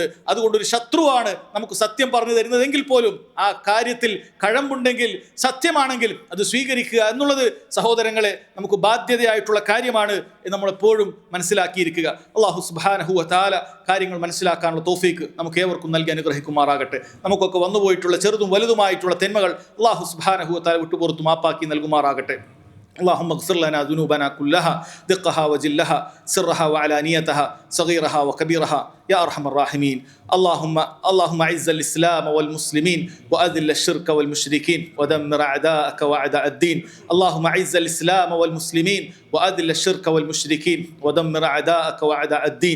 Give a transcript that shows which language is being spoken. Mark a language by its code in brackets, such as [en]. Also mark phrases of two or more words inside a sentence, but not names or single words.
[ml] അതുകൊണ്ട് ഒരു ശത്രുവാണ് നമുക്ക് സത്യം പറഞ്ഞു തരുന്നതെങ്കിൽ പോലും ആ കാര്യത്തിൽ കഴമ്പുണ്ടെങ്കിൽ, സത്യമാണെങ്കിൽ അത് സ്വീകരിക്കുക എന്നുള്ളത് സഹോദരങ്ങളെ നമുക്ക് ബാധ്യതയായിട്ടുള്ള കാര്യമാണ് എന്ന് നമ്മളെപ്പോഴും മനസ്സിലാക്കിയിരിക്കുക. [ar] الله سبحانه وتعالى [ml] കാര്യങ്ങൾ മനസ്സിലാക്കാനുള്ള തൗഫീക്ക് നമുക്ക് ഏവർക്കും നൽകി അനുഗ്രഹിക്കുമാറാകട്ടെ. നമുക്കൊക്കെ വന്നുപോയിട്ടുള്ള ചെറുതും വലുതുമായിട്ടുള്ള തിന്മകൾ [ar] الله سبحانه وتعالى [ml] വിട്ടുപുറത്ത് മാപ്പാക്കി നൽകുമാറാകട്ടെ. [ar] اللهم اغفر لنا ذنوبنا كلها دقها وجلها سرها وعلانيتها صغيرها وكبيرها يا أرحم الراحمين. اللهم أعز الإسلام والمسلمين وأذل الشرك والمشركين ودمر أعداءك وأعداء الدين. اللهم أعز الإسلام والمسلمين وأذل الشرك والمشركين ودمر أعداءك وأعداء الدين.